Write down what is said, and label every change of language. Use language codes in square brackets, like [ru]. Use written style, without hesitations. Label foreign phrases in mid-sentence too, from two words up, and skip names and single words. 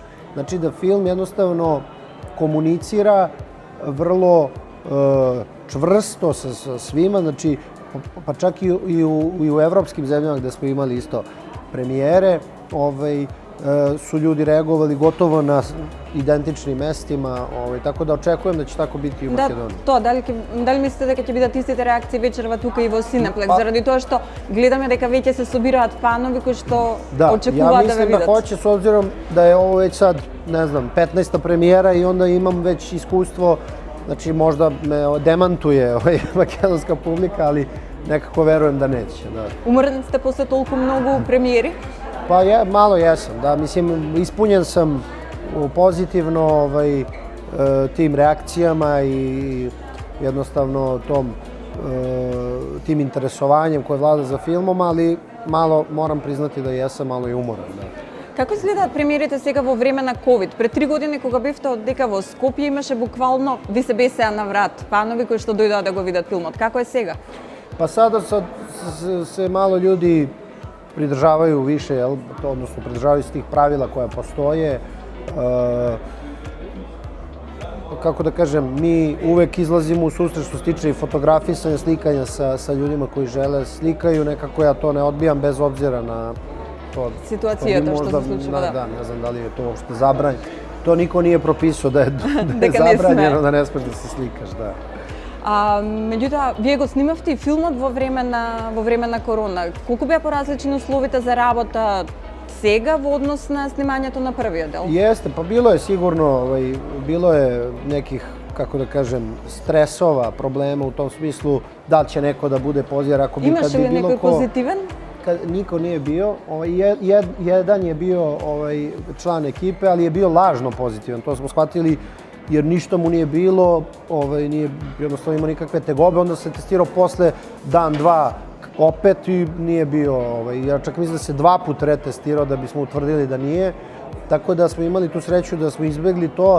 [sr] Znači da film jednostavno komunicira vrlo čvrsto sa svima, znači pa čak i u evropskim zemljama gde smo imali isto premijere, su ljudi reagovali gotovo na identičnim mestima, tako da očekujem da će tako biti i u Makedoniji. [mk] Дали мислите дека ќе бидат истите реакции вечерва тука и во Cineplex, заради тоа што гледаме дека веќе се собираат фанови кои што очекуваат да ве видат? [sr] Да, ja mislim da hoće, s obzirom da je ovo već sad, ne znam, 15. premijera i onda imam već iskustvo, znači možda me demantuje makedonska publika, ali nekako verujem da neće. [mk] Umorni ste posle толку многу премиери? [sr] Pa malo jesam, da, mislim, ispunjen sam pozitivno tim reakcijama i jednostavno tim interesovanjem koje vlada za filmom, ali malo, moram priznati da jesam malo i umoran. [mk] Како изгледаат премиерите сега во време на COVID? Пред 3 години кога бевте одека во Скопје имаше буквално ви се бесеа на врат фанови кои што дојдоа да го видат филмот. Како е сега? [sr] Pa sada se malo ljudi pridržavaju više, odnosno pridržavaju se tih pravila koja postoje. Kako da kažem, mi uvek izlazimo u susret što se tiče i fotografisanja, slikanja sa ljudima koji žele slikaju. Nekako ja to ne odbijam bez obzira na to. [mk] Ситуацијата што се случава, да. [sr] Da, ne znam da li je to uopšte zabranjeno. To niko nije propisao da je zabranjeno, da ne smeš da se slikaš, da. [mk] Меѓутоа, вие го снимавте и филмот во време на корона. Колку беа поразлични условите за работа сега во однос на снимањето на првиот дел? [sr] Jeste, pa bilo je sigurno, bilo je nekih, kako da kažem, stresova, problema u tom smislu da li će neko da bude poziv, ako bi kad bi bilo ko... [mk] Imаше ли некој позитивен? [sr] Niko nije bio, jedan je bio član ekipe, ali je bio lažno pozitivan, to smo shvatili jer ništa mu nije bilo, nije jednostavno imao nikakve tegobe, onda se testirao posle dan, dva opet i nije bio, ja čak mislim da se 2 puta retestirao da bismo utvrdili da nije, tako da smo imali tu sreću da smo izbjegli to.